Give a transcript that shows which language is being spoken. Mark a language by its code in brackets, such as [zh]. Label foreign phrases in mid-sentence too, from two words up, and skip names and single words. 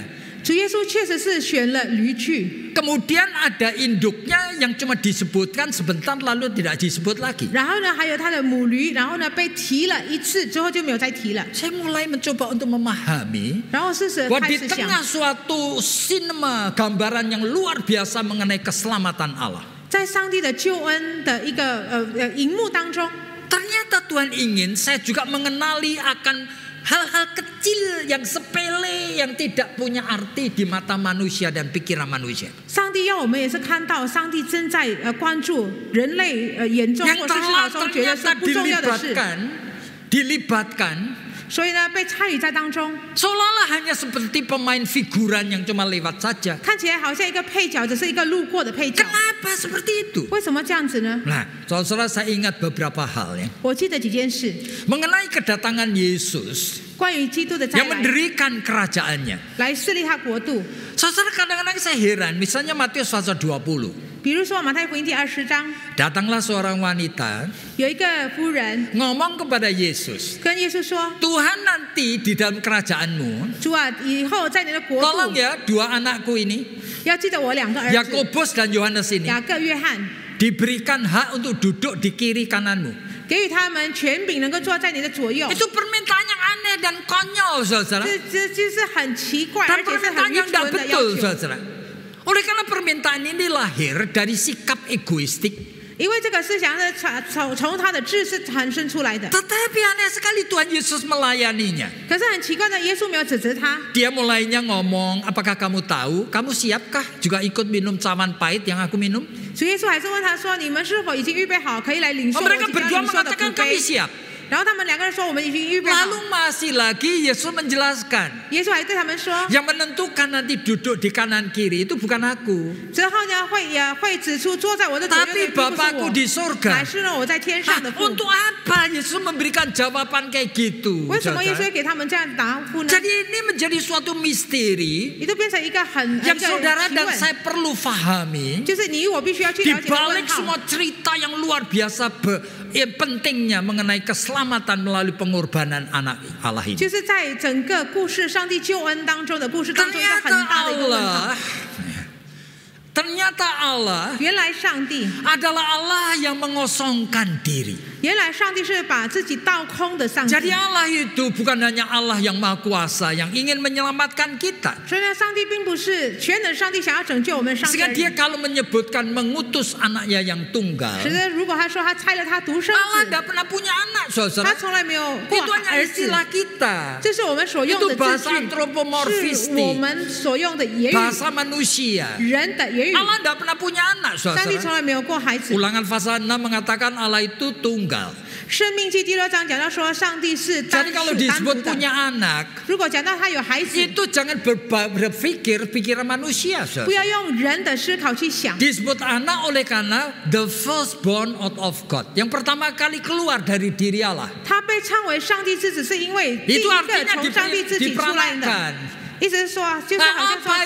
[zh] 主耶稣确实是选了驴具， [id] Kemudian ada induknya yang cuma disebutkan sebentar lalu tidak disebut lagi. [zh] 然后呢，还有他的母驴，然后呢被提了一次之后就没有再提了。 [id] Saya mulai mencoba untuk memahami [zh] 然后事实 [id] bahwa [zh] 开 [id] di [zh] 始想， [id] tengah suatu sinema gambaran yang luar biasa mengenai keselamatan Allah. [zh] 在上帝的救恩的一个荧幕当中， [id] Ternyata Tuhan ingin saya juga mengenali akan hal-hal kecil yang sepele yang tidak punya arti di mata manusia dan pikiran manusia. [zh] 上帝要我们也是看到，上帝正在关注人类眼中 [id] Yang [zh] 或是思考 [id] telah [zh] 中觉得是 [id] ternyata [zh] 不重要的事， [id] dilibatkan [zh] 所以呢被参与在当中， [id] seolah-olah hanya seperti pemain figuran yang cuma lewat saja. [zh] 看起来好像一个配角，只是一个路过的配角。 [id] Kenapa seperti itu? [zh] 为什么这样子呢？ [id] Nah, saudara saya ingat beberapa hal ya [zh] 我记得几件事， [id] mengenai kedatangan Yesus [zh] 关于基督的再 [id] yang [zh] 来， [id] mendirikan kerajaannya. [zh] 来设立他国度。 [id] Saudara, kadang-kadang saya heran, misalnya Matius pasal 20. [zh] 比如说马太福音第20章， [id] Datanglah seorang wanita [zh] 有一个夫人 [id] ngomong kepada Yesus, [zh] 跟耶稣说 [id] Tuhan nanti di dalam kerajaanmu,：“ [zh] 主啊，以后在你的国 [id] tolong [zh] 度， [id] ya 2 anakku ini, [zh] 要记得我2个儿子， [id] Yakobus dan Yohanes ini, [zh] 雅各、约翰， [id] diberikan hak untuk duduk di kiri kananmu. [zh] 给予他们权柄，能够坐在你的左右。” [id] Itu permintaan yang aneh dan konyol, saudara. [zh] 这就是很奇怪， [id] Dan [zh] 而且是 [id] permintaan [zh] 很愚 [id] yang tidak [zh] 蠢的要 [id] betul, [zh] 求。 [id] saudara. Oleh karena permintaan ini lahir dari sikap egoistik. [zh] 因为这个思想是从他的智是产生出来的。 [id] Tetapi aneh sekali Tuhan Yesus melayaninya. [zh] 可是很奇怪的，耶稣没有指责他， [id] Dia mulainya ngomong, apakah kamu tahu, kamu siapkah juga ikut minum cawan pahit yang aku minum? [zh] 主耶稣还是问他说：“你们是否已经预备好，可以来领受我 [id] Mereka [zh] 即将 [id] berdua [zh] 领受的 [id] mengatakan [zh] 苦 [id] kami [zh] 杯？” [id] siap. [zh] 然后他们2个人说：“我们已经预备好。 [id] Lalu masih lagi Yesus menjelaskan, ” [zh] 耶稣还对他们说 [id] yang menentukan nanti duduk di kanan kiri itu bukan aku, ：“ [zh] 之后呢，会指出坐在我的左右的 [id] tapi [zh] 并不是 [id] Bapakku [zh] 我， [id] di surga. [zh] 乃是呢我在天上 Hah, 的父。 [id] untuk apa Yesus memberikan jawaban kayak gitu? [zh] 为什么耶稣 [id] saudara? [zh] 会给他们这样的答复呢？ [id] Jadi ini menjadi suatu misteri [zh] 也就变成一个很 [id] yang [zh] 一个 [id] saudara [zh] 疑 [id] dan [zh] 问， [id] saya perlu fahami. [zh] 就是你我必须要去 [id] Di [zh] 了解的问 [id] balik [zh] 号。 [id] semua cerita yang luar biasa pentingnya mengenai keselamatan melalui pengorbanan anak Allah ini. [zh] 就是在整个故事上帝救恩当中的故事当中，一个很 [id] Ternyata [zh] 大的一个问号。 [id] Ternyata Allah [zh] 原来上帝 [id] adalah Allah yang mengosongkan diri. [zh] 原来上帝是把自己倒空的上帝。 [id] Jadi Allah itu bukan hanya Allah yang maha kuasa yang ingin menyelamatkan kita. [zh] 所以呢，上帝并不是全能上帝想要拯救我们上帝 [id] Sehingga [zh] 而已。 [id] dia kalau menyebutkan mengutus anaknya yang tunggal, [zh] 使得如果他说他拆了他独生 [id] Allah [zh] 子， [id] tidak pernah punya anak, [zh] 他 [id] saudara. [zh] 从来没有过 [id] Itu hanya [zh] 儿子， [id] istilah kita, [zh] 这是我们所用 [id] itu [zh] 的字 [id] bahasa [zh] 句， [id] antropomorfistik, [zh] 是我们所用的言语， [id] bahasa manusia. [zh] 人的言语。 [id] Allah tidak pernah punya anak, [zh] 上帝 [id] saudara. [zh] 从来没有过孩子。 [id] Ulangan pasal 6 mengatakan Allah itu tunggal. [zh] 生命记第6章讲到说，上帝是单 [id] Jadi kalau [zh] 是单独 [id] disebut [zh] 的。 [id] punya anak, [zh] 如果讲到他有孩子， [id] itu jangan berpikir pikiran manusia, [zh] 不 [id] saudara. [zh] 要用人的思考去想。 [id] Disebut anak oleh karena [en] the firstborn out of God, [id] yang pertama kali keluar dari diri Allah. [zh] 他被称为上帝之子，是因为第一 [id] Itu [zh] 个 [id] artinya [zh] 从上帝自己出来的。 [id] diperanakan. [zh] 意思是说，就是好像说